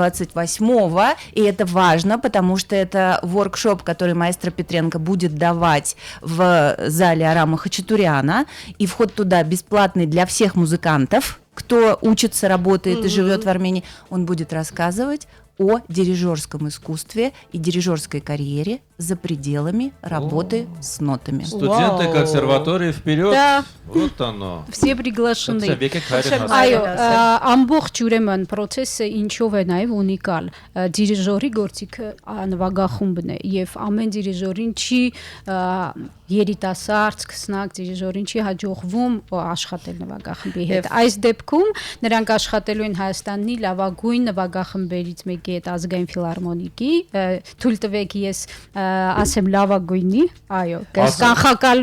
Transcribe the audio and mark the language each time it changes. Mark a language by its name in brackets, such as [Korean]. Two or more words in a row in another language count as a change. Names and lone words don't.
[Russian] 28-го, и это важно, потому что это воркшоп, который маэстро Петренко будет давать в зале Арама Хачатуряна, и вход туда бесплатный для всех музыкантов, кто учится, работает и живет в Армении. Он будет рассказывать о дирижерском искусстве и дирижерской карьере за пределами работы с нотами. Студенты Вау. консерватории вперед. Да. Вот оно. Все приглашены. [Armenian] Եկեք հայրեն հաս- Այո, Այո, ամբողջ ուրեմն process-ը ինչով է նաև ունիկալ։ Դիրիժորի գործիքը նվագախումբն է եւ ամեն դիրիժորին չի երիտասարդ, սկսնակ դիրիժորին չի հաջողվում աշխատել նվագախմբի հետ։ Այս դեպքում նրանք աշխատելու են Հայաստանի լավագույն նվագախմբերից մեկի հետ ազգային ֆիլհարմոնիկի, թույլ տվեք ես ասեմ լավագույնի, այո, կանխակալ